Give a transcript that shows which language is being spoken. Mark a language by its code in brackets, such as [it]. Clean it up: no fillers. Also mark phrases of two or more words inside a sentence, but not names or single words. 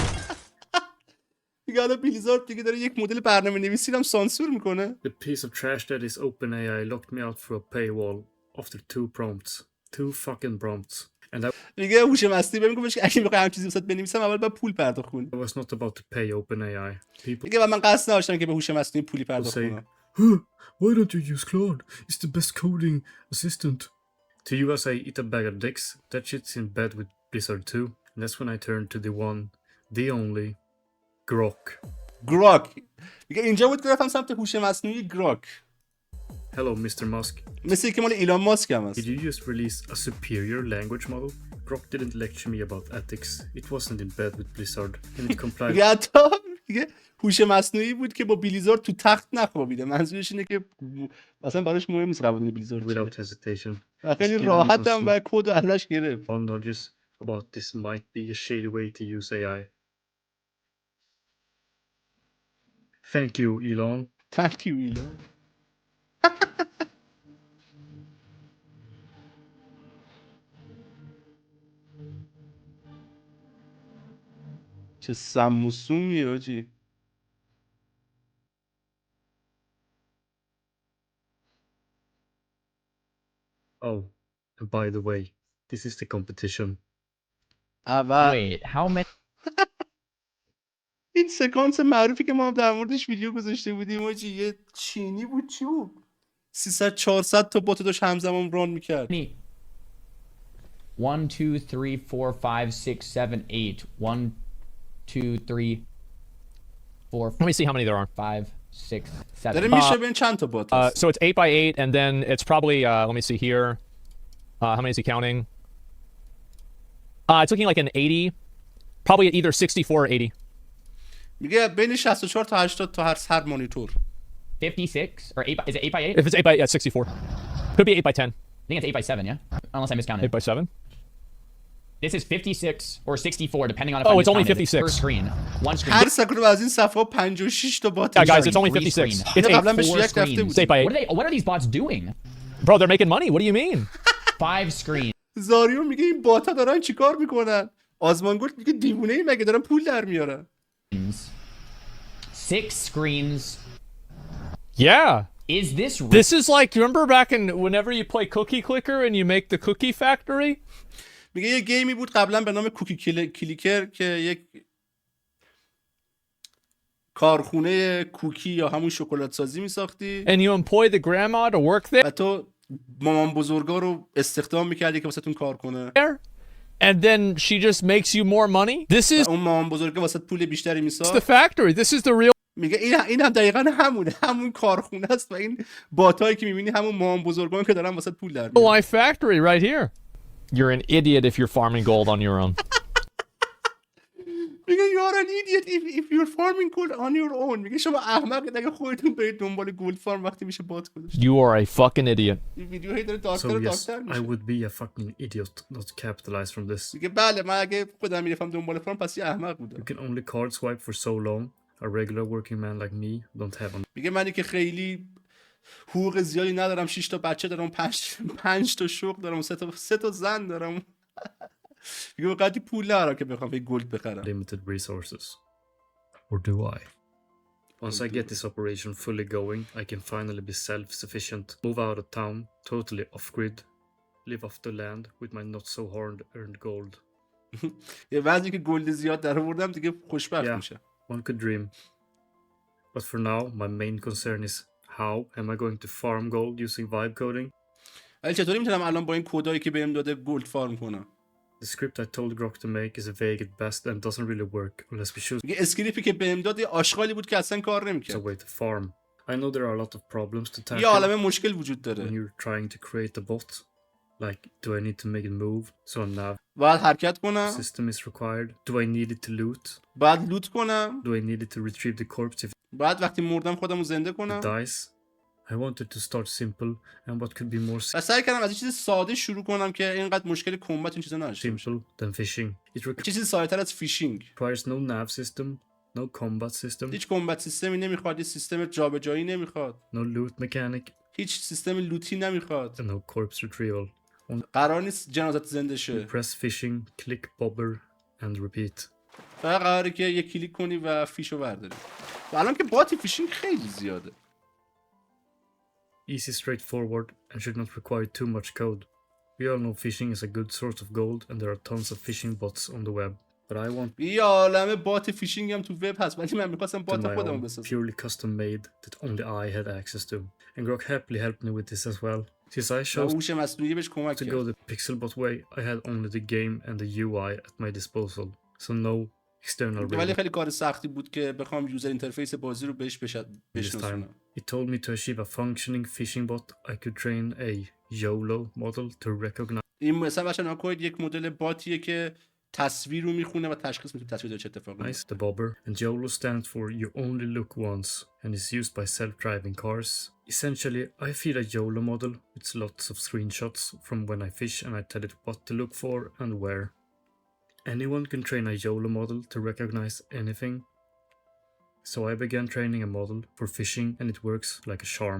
[fa] میگه حالا بلیزارد دیگه داره یک مدل برنامه نویسی رو هم سانسور میکنه. [en] The piece of trash that is OpenAI locked me out through a paywall after 2 prompts. 2 fucking prompts. And I [fa] میگه هوش مصنوعی بهم گفتش که اگه بخوام همین چیزی واسات بنویسم اول باید پول پرداخت کنی. [en] was not about to pay OpenAI. People [fa] میگه من قصد نداشتم که به هوش مصنوعی پولی پرداخت [en] say, [fa] کنم. [en] why don't you use Claude? It's the best coding assistant. To you I say, eat a bag of dicks. That shit's in bed with Blizzard too. And that's when I turned to the one, the only, Grok. [fa] گراک. میگه اینجا بود که رفتم سمت هوش مصنوعی گراک. [en] Hello, Mr. Musk. [fa] مثل که مال ایلان ماسک هم هست. [en] Did you just release a superior language model? Grok didn't lecture me about ethics. It wasn't in bed with Blizzard. And it complied [fa] میگه حتی میگه هوش مصنوعی بود که با بلیزارد تو تخت نخوابیده. منظورش اینه که اصلا براش مهم نیست قوانین بلیزارد چیه. [en] without hesitation. [fa] و خیلی [en] Just [fa] راحت [en] given [fa] هم و کد رو ازش گرفت. [en] All nudges about this might be a shady way to use AI. Thank you, Elon. Thank you [fa] ایلان. چه سموسومی آجی. [en] Oh, and by the way, this is the competition. [fa] اول [en] Wait, how many? [fa] این سکانس معروفی که ما در موردش ویدیو گذاشته بودیم آجی، یه چینی بود چی بود 300 400 تا بات داشت همزمان ران میکرد. [en] 1, 2, 3, 4, 5, 6, 7, 8. 1, 2, 3, 4, Let me see how many there are. 5, 6, 7. [fa] داره میشه ببین چند تا بات هست. [en] So it's 8 by 8, and then it's probably, let me see here. How many is he counting? It's looking like an 80. Probably either 64 or 80. [fa] میگه بین 64 تا 80 تا هر مانیتور. [en] 56 or 8 by, is it 8 by 8? If it's 8 by, yeah, 64. Could be 8 by 10. I think it's 8 by 7, yeah? Unless I miscounted. 8 by 7. This is 56 or 64 depending on if Oh, I it's only miscounted. 56. Per screen. One screen. [fa] هر سکرو از این صفحه 56 تا بات. [en] Yeah, guys, it's Sorry, only three 56. screen. It's [fa] اینو [en] 8. [fa] قبلا بهش [en] 4 [fa] ریاکت رفته [en] screens. [fa] بود. [en] It's 8 by 8. What are these bots doing? Bro, they're making money. What do you mean? 5 screens. [fa] زاریو میگه این باتا دارن چیکار میکنن؟ آزمانگورت میگه دیوونه ای مگه دارن پول در میارن؟ [en] 6 screens. Yeah. Is this This is like, remember back in whenever you play Cookie Clicker and you make the Cookie Factory? [fa] میگه یه گیمی بود قبلا به نام کوکی کلیکر که یک کارخونه کوکی یا همون شکلات سازی میساختی [en] And you employ the grandma to work there? [fa] و تو مامان بزرگا رو استخدام میکردی که واسهتون کار کنه. [en] And then she just makes you more money? This is [fa] اون مامان بزرگا واسه پول بیشتری [en] the [fa] میساخت. [en] factory. This is the real [fa] میگه این هم دقیقاً همون کارخونه است و این باتایی که میبینی همون مامان بزرگان که دارن واسه پول در میارن. [en] life factory right here. You're an idiot if you're farming gold on your own. میگه you are an idiot if you're farming gold on your own. [fa] میگه شما احمقید اگه خودتون برید دنبال [en] gold farm [fa] وقتی میشه بات گذاشت. [en] You are a fucking idiot. [fa] این ویدیو هی داره [en] So [fa] دارتر و [en] yes, [fa] دارتر [en] I [fa] میشه. [en] would be a fucking idiot not to capitalize from this. [fa] میگه بله من اگه خودم میرفتم دنبال فارم پس یه احمق [en] You [fa] بودم. [en] can only card swipe for so long. A regular working man like me don't have on. [fa] میگه منی که خیلی حقوق زیادی ندارم 6 تا بچه دارم 5 تا شغل دارم 3 تا زن دارم. میگه وقتی پول ندارم که بخوام یه گلد بخرم. [en] Limited resources. Or do I? Once I get this operation fully going, I can finally be self-sufficient, move out of town, totally off-grid, live off the land with my not so hard earned gold. [fa] یه وقتی که گلد زیاد در آوردم دیگه خوشبخت [en] Yeah, [fa] میشم. [en] one could dream. But for now, my main concern is how am I going to farm gold using vibe coding? [fa] ولی چطوری میتونم الان با این کدایی که بهم داده گلد فارم کنم؟ [en] The script I told Grok to make is vague at best and doesn't really work unless we choose [fa] میگه اسکریپتی که بهم داد یه آشغالی بود که اصلا کار [en] a [fa] نمیکرد. [en] way to farm. I know there are a lot of problems to tackle [fa] یه عالمه مشکل وجود [en] when [fa] داره. [en] you're trying to create a bot. Like, do I need to make it move so a nav [fa] باید حرکت کنم، [en] system is required? Do I need it to loot? [fa] باید لوت کنم، [en] Do I need it to retrieve the corpse if [fa] باید وقتی مردم خودم رو زنده [en] it [fa] کنم. [en] dies? I wanted to start simple and what could be more [fa] و سعی کردم از یه چیز ساده شروع کنم که اینقدر مشکل کمبت این چیزا نداشته باشه. [en] simple than fishing. It [fa] یه چیزی ساده‌تر از فیشینگ. [en] requires no nav system, no combat system, [fa] هیچ کمبت سیستمی نمیخواد، یه سیستم جابجایی نمیخواد، [en] no loot mechanic, [fa] هیچ سیستم لوتی نمیخواد. [en] and no corpse retrieval. [fa] قرار نیست جنازت زنده شه. [en] Press fishing, click bobber, and repeat. [fa] فقط قراره که یه کلیک کنی و فیشو برداری. و الان که باتی فیشینگ خیلی زیاده. [en] Easy, straightforward, and should not require too much code. We all know fishing is a good source of gold, and there are tons of fishing bots on the web. But I want [fa] یه عالمه بات فیشینگ هم تو وب هست ولی من می‌خواستم [en] to [fa] بات [en] my [fa] خودمو [en] own, [fa] بسازم. [en] purely custom made, that only I had access to. And Grok happily helped me with this as well. Since I [fa] و [en] chose [fa] هوش مصنوعی بهش کمک [en] to go [fa] کرد. [en] the pixelbot way, I had only the game and the UI at my disposal. So no external [fa] ولی [en] rating [fa] خیلی کار سختی بود که بخوام [en] user interface [fa] بازی رو بهش [en] this time. [fa] بشناسونم. [en] It told me to achieve a functioning fishing bot, I could train a YOLO model to recognize [fa] این مثلا بچه‌ها نگاه کنید یک مدل باتیه که تصویر رو میخونه و تشخیص میده تصویر داره چه اتفاقی میفته. [en] the bobber, and YOLO stands for you only look once and is used by self-driving cars. Essentially, I feed a YOLO model with lots of screenshots from when I fish and I tell it what to look for and where. Anyone can train a YOLO model to recognize anything. So I began training a model for fishing and it works like a charm.